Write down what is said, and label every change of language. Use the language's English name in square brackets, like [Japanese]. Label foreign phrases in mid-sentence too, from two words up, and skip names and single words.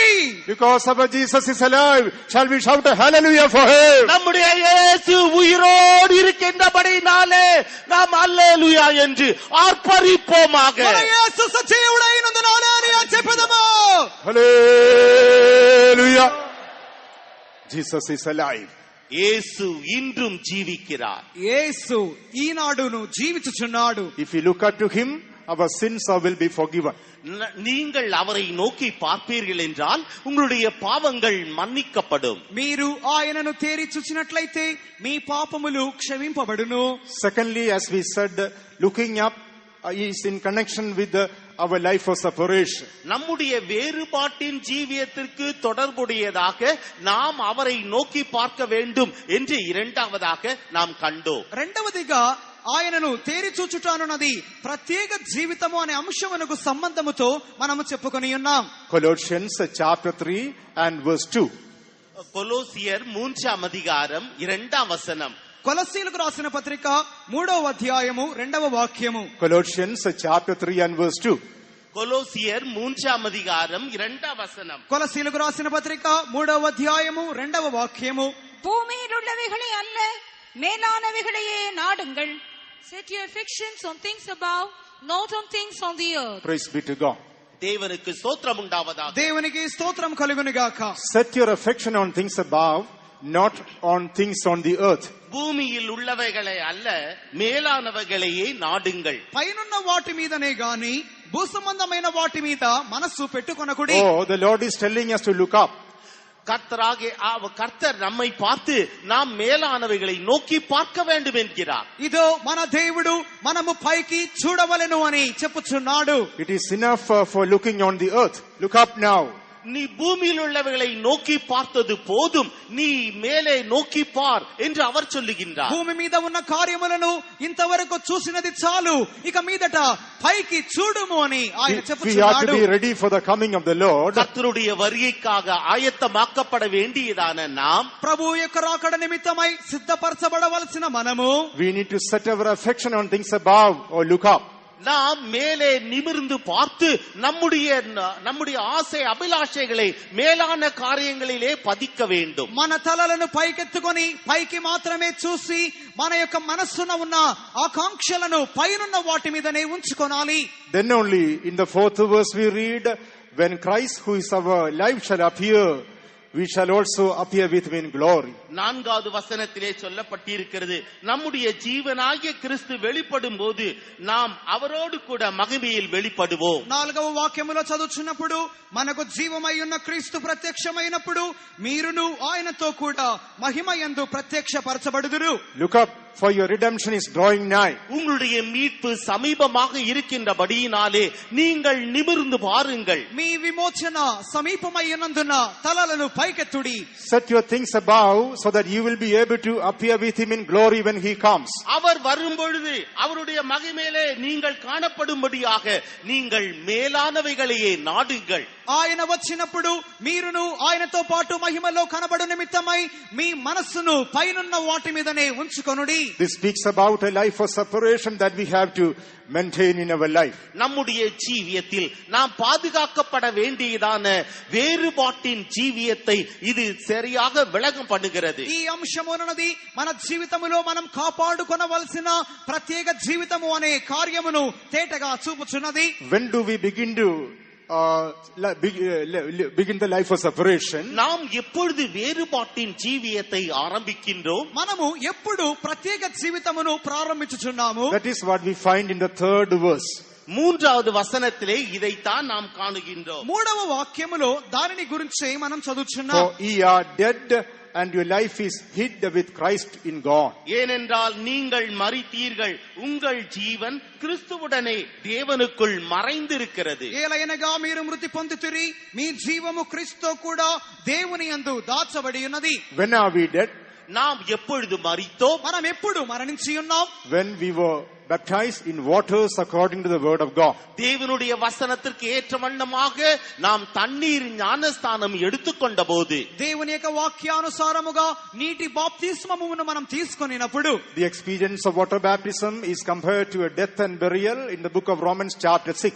[English] Because our Jesus is alive, shall we shout a hallelujah for him? [Tamil] நம்முடைய இயேசு உயிரோடு இருக்கின்றபடினாலே நாம் அல்லேலூயா என்று ஆர்ப்பரிப்போமாக. [Telugu] మన యేసు సజీవుడైనందునాలే అని చెప్పుదాము. [English] Hallelujah. Jesus is alive. [Tamil] இயேசு இன்றும் ஜீவிக்கிறார். [Telugu] యేసు ఈనాడును జీవించుచున్నాడు. [English] If we look up to him, our sins will be forgiven. [Tamil] நீங்கள் அவரை நோக்கி பார்ப்பீர்கள் என்றால் உங்களுடைய பாவங்கள் மன்னிக்கப்படும். [Telugu] మీరు ఆయనను తేరి చూచినట్లయితే మీ పాపములు క్షమింపబడును. [English] Secondly, as we said, looking up is in connection with our life of separation. [Tamil] நம்முடைய வேறுபாட்டின் ஜீவியத்திற்கு தொடர்புடையதாக நாம் அவரை நோக்கி பார்க்க வேண்டும் என்று இரண்டாவதாக நாம் கண்டோம். [Telugu] రెండవదిగా ఆయనను తేరి చూచుటానున్నది ప్రత్యేక జీవితము అనే అంశమునకు సంబంధముతో మనము చెప్పుకొని ఉన్నాం. [English] Colossians chapter 3 and verse 2. [Tamil] கொலோசியர் 3ஆம் அதிகாரம் 2ஆம் வசனம். [Telugu] కొలస్సీలకు రాసిన పత్రిక 3వ అధ్యాయము 2వ వాక్యము. [English] Colossians chapter 3 and verse 2. [Tamil] கொலோசியர் 3ஆம் அதிகாரம் 2ஆம் வசனம். [Telugu] కొలస్సీలకు రాసిన పత్రిక 3వ అధ్యాయము 2వ వాక్యము. [Tamil] பூமியில் உள்ளவைகளை அல்ல மேலானவைகளையே நாடுங்கள். [English] Set your affections on things above, not on things on the earth. Praise be to God. [Tamil] தேவனுக்கு ஸ்தோத்திரம் உண்டாவதாக. [Telugu] దేవునికి స్తోత్రం కలుగును గాక. [English] Set your affection on things above, not on things on the earth. [Tamil] பூமியில் உள்ளவைகளை அல்ல மேலானவைகளையே நாடுங்கள். [Telugu] పైనున్న వాటి మీదనే గాని భూసంబంధమైన వాటి మీద మనస్సు పెట్టుకొనకుడి. [English] Oh, the Lord is telling us to look up. [Tamil] கர்த்தர் நம்மை பார்த்து நாம் மேலானவைகளை நோக்கி பார்க்க வேண்டும் என்கிறார். [Telugu] ఇదో మన దేవుడు మనము పైకి చూడవలెను అని చెప్పుచున్నాడు. [English] It is enough for looking on the earth. Look up now. [Tamil] நீ பூமியில் உள்ளவைகளை நோக்கி பார்த்தது போதும், நீ மேலே நோக்கி பார் என்று அவர் சொல்லுகின்றார். [Telugu] భూమి మీద ఉన్న కార్యములను ఇంతవరకు చూసినది చాలు, ఇక మీదట పైకి చూడుము అని ఆయన [English] We have to [Telugu] చెప్పుచున్నాడు. [English] be ready for the coming of the Lord. [Tamil] கர்த்தருடைய வருகைக்காக ஆயத்தமாக்கப்பட வேண்டியதான நாம் [Telugu] ప్రభు యొక్క రాకడ నిమిత్తమై సిద్ధపరచబడవలసిన మనము [English] We need to set our affection on things above or look up. [Tamil] நாம் மேலே நிமிர்ந்து பார்த்து நம்முடைய ஆசை அபிலாஷைகளை மேலான காரியங்களிலே பதிக்க வேண்டும். [Telugu] మన తలలను పైకెత్తుకొని పైకి మాత్రమే చూసి మన యొక్క మనస్సున ఉన్న ఆకాంక్షలను పైనున్న వాటి మీదనే ఉంచుకోనాలి. [English] Then only in the 4th verse we read, when Christ who is our life shall appear, we shall also appear with him in glory. [Tamil] 4வது வசனத்திலே சொல்லப்பட்டிருக்கிறது, நம்முடைய ஜீவனாகிய கிறிஸ்து வெளிப்படும் போது நாம் அவரோடு கூட மகிமையில் வெளிப்படுவோம். [Telugu] 4వ వాక్యములో చదువుచున్నప్పుడు మనకు జీవమై ఉన్న క్రీస్తు ప్రత్యక్షమైనప్పుడు మీరును ఆయనతో కూడా మహిమ యందు ప్రత్యక్షపరచబడుదురు. [English] Look up for your redemption is drawing nigh. [Tamil] உங்களுடைய மீட்பு சமீபமாக இருக்கின்றபடியினாலே நீங்கள் நிமிர்ந்து பாருங்கள். [Telugu] మీ విమోచన సమీపమై ఉన్నందున తలలను పైకెత్తుడి. [English] Set your things above so that you will be able to appear with him in glory when he comes. [Tamil] அவர் வரும்பொழுது அவருடைய மகிமையிலே நீங்கள் காணப்படும்படியாக நீங்கள் மேலானவைகளையே நாடுங்கள். [Telugu] ఆయన వచ్చినప్పుడు మీరును ఆయనతో పాటు మహిమలో కనబడు నిమిత్తమై మీ మనస్సును పైనున్న వాటి మీదనే ఉంచుకొనుడి. [English] This speaks about a life of separation that we have to maintain in our life. [Tamil] நம்முடைய ஜீவியத்தில் நாம் பாதுகாக்கப்பட வேண்டியதான வேறுபாட்டின் ஜீவியத்தை இது சரியாக விளக்கம் பண்ணுகிறது. [Telugu] ఈ అంశమునది మన జీవితములో మనం కాపాడుకొనవలసిన ప్రత్యేక జీవితము అనే కార్యమును తేటగా చూపుచున్నది. [English] When do we begin to begin the life of separation? [Tamil] நாம் எப்பொழுது வேறுபாட்டின் ஜீவியத்தை ஆரம்பிக்கின்றோம்? [Telugu] మనము ఎప్పుడు ప్రత్యేక జీవితమును ప్రారంభించుచున్నాము? [English] That is what we find in the 3rd verse. [Tamil] மூன்றாவது வசனத்திலே இதைத்தான் நாம் காணுகின்றோம். [Telugu] మూడవ వాక్యములో దానిని గురించి మనం చదువుచున్నాం. [English] For ye are dead and your life is hid with Christ in God. [Tamil] ஏனென்றால் நீங்கள் மரித்தீர்கள், உங்கள் ஜீவன் கிறிஸ்துவுடனே தேவனுக்குள் மறைந்திருக்கிறது. [Telugu] ఏలయనగా మీరు మృతి పొందుతిరి, మీ జీవము క్రీస్తుతో కూడా దేవుని యందు దాచబడి ఉన్నది. [English] When are we dead? [Tamil] நாம் எப்பொழுது மரித்தோம்? [Telugu] మనం ఎప్పుడు మరణించి ఉన్నాం? [English] When we were baptized in waters according to the word of God. [Tamil] தேவனுடைய வசனத்திற்கு ஏற்ற வண்ணமாக நாம் தண்ணீர் ஞானஸ்தானம் எடுத்துக்கொண்ட போது, [Telugu] దేవుని యొక్క వాక్యానుసారముగా నీటి బాప్తిస్మమును మనం తీసుకొనినప్పుడు, [English] the experience of water baptism is compared to a death and burial in the book of Romans chapter 6.